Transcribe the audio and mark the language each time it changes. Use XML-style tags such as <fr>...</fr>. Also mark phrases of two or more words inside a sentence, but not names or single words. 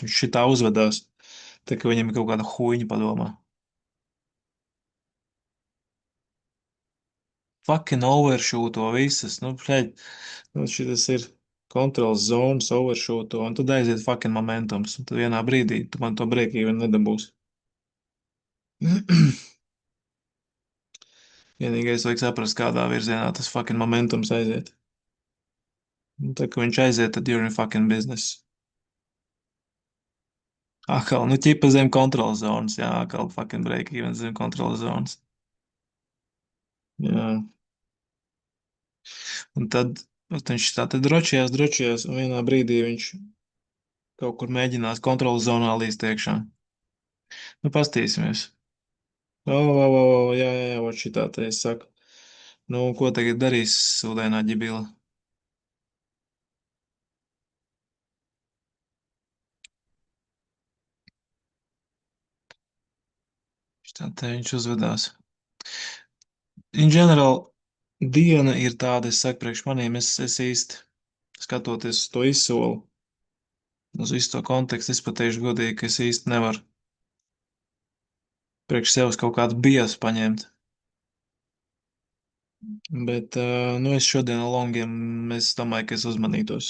<lv>Viņš šitā uzvedās, tā ka viņam ir kaut kāda huīņa padomā. Fucking overshooto visas, nu, pļaļ, nu, šitas ir kontrols zonas overshooto, un tad aiziet fucking momentums, un tad vienā brīdī tu man to break-even nedabūsi. Vienīgais vajag saprast, kādā virzienā tas fucking momentums aiziet. Un tā, ka viņš aiziet, tad</lv> <en>you're in fucking business.</en> <lv>Atkal, nu, ķipa zem kontrolas zonas, jā, atkal</lv> <en>fucking break-even</en> <lv>zem kontrolas zonas. Jā, un tad viņš tā tad drošījās, un vienā brīdī viņš kaut kur mēģinās kontrolas zonā līst iekšā. Nu, pastīsimies. Jā, jā, jā, ot šitā te es saku. Nu, ko tagad darīs sūdainā ģibila? Šitā te viņš uzvedās.</lv> <en>In general,</en> <lv>diena ir tāda, es saku priekš maniem, es īsti skatoties uz to izsolu, uz visu to kontekstu, es pateikšu godīgi, ka es īsti nevaru priekš sevis kaut kādu biesu paņemt. Bet, nu, es šodien ar longiem, es domāju, ka es uzmanītos.</lv>